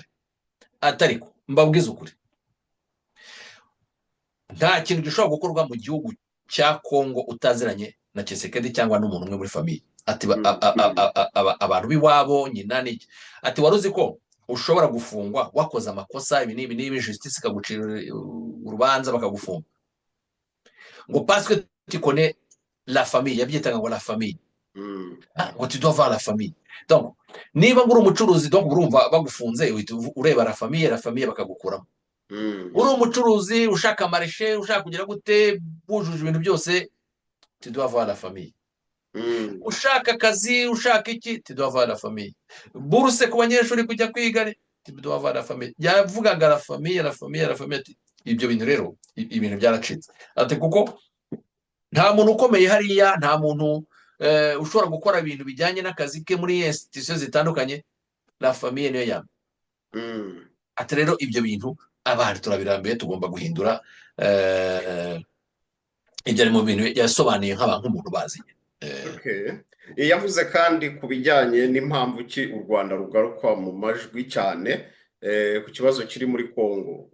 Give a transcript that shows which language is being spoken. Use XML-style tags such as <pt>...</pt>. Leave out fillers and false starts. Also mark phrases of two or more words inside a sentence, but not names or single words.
<rw>Atariko mbabwiza ukuri, nta kintu gishobora gukorwa mu gihugu cya Kongo utaziranye na Tshisekedi cyangwa n'umuntu umwe muri famiye. Ati abantu b'iwabo nyina n'iki. Ati wari uzi ko ushobora gufungwa wakoze amakosa ibi n'ibi justice ikagucira urubanza bakagufunga, ngo</rw> <fr>parce que tu connais la famille.</fr> <rw>Yabyitaga ngo</rw> <fr>la famille, ngo tu dois voir la famille.</fr> <rw>Donc niba nguri umucuruzi, donc urumva bagufunze ureba</rw> <fr>la famille</fr> <rw>bakagukuramo. Uri umucuruzi ushaka amareshe, ushaka kugira gute, bujuje ibintu byose,</rw> <fr>tu dois voir la famille.</fr> <rw>Ushaka akazi, ushaka iki,</rw> <fr>tu dois voir la famille.</fr> <rw>Buruse ku banyeshuri kujya kwiga,</rw> <fr>tu dois voir la famille.</fr> <rw>Yavugaga</rw> <fr>la famille.</fr> <rw>Ibyo bintu rero ibintu byaracitse. Ati kuko nta muntu ukomeye hariya, nta muntu ushobora gukora ibintu bijyanye n'akazi ke muri institution zitandukanye,</rw> <fr>la famille</fr> <rw>niyo yamwe. Ati rero ibyo bintu abantu turabirambiye, tugomba guhindura. Ibyo ari mu bintu yasobanuye nk'umuntu bazi. Yavuze kandi ku bijyanye n'impamvu ki u Rwanda rugaruka mu majwi cyane ku kibazo kiri muri Kongo.</rw>